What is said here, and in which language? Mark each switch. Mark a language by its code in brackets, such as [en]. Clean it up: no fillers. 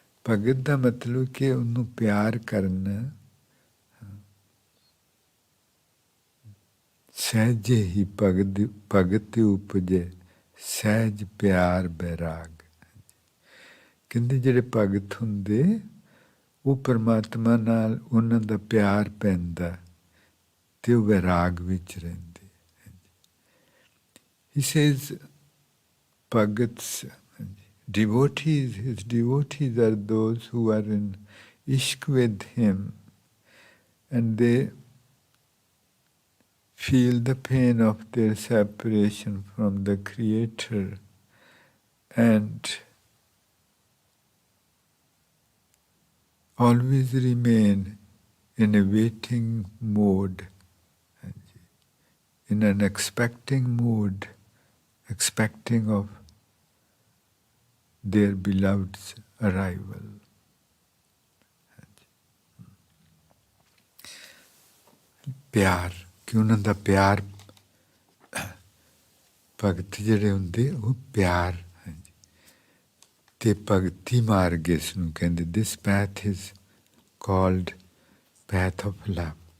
[pa] ਭਗਤ ਦਾ ਮਤਲਬ ਕਿ ਉਹਨੂੰ ਪਿਆਰ ਕਰਨਾ, ਸਹਿਜ ਹੀ ਭਗਤ ਉਪਜੇ, ਸਹਿਜ ਪਿਆਰ ਬੈਰਾਗ। ਕਹਿੰਦੇ ਜਿਹੜੇ ਭਗਤ ਹੁੰਦੇ ਉਹ ਪਰਮਾਤਮਾ ਨਾਲ ਉਹਨਾਂ ਦਾ ਪਿਆਰ ਪੈਂਦਾ ਤੇ ਉਹ ਵੈਰਾਗ ਵਿੱਚ ਰਹਿੰਦੇ। [en] He says, Bhagats, devotees, his devotees are those who are in ishq with him and they feel the pain of their separation from the Creator and always remain in a waiting mode, in an expecting mood, expecting of their beloved's arrival. [pa] ਪਿਆਰ, ਕਿ ਉਹਨਾਂ ਦਾ ਪਿਆਰ, ਭਗਤ ਜਿਹੜੇ ਹੁੰਦੇ ਉਹ ਪਿਆਰ, ਤੇ ਭਗਤੀ ਮਾਰਗ ਇਸ ਨੂੰ ਕਹਿੰਦੇ। [en] This path is called path of love.